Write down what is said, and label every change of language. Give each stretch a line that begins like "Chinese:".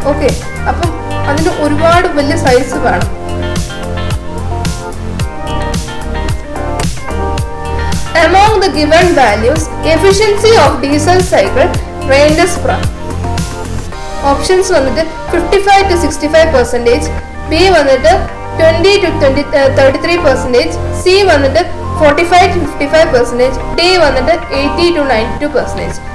Malayalam: Okay, അപ്പം അതിന് ഒരുപാട് വലിയ സൈസ് വേണം.
English: Among the given values, efficiency of diesel cycle ranges from
Malayalam: options വന്നിട്ട് 55 to 65%, ബി വന്നിട്ട് 20 to 33%, സി വന്നിട്ട് 45 to 55%, ഡി വന്നിട്ട് 80 to 92%.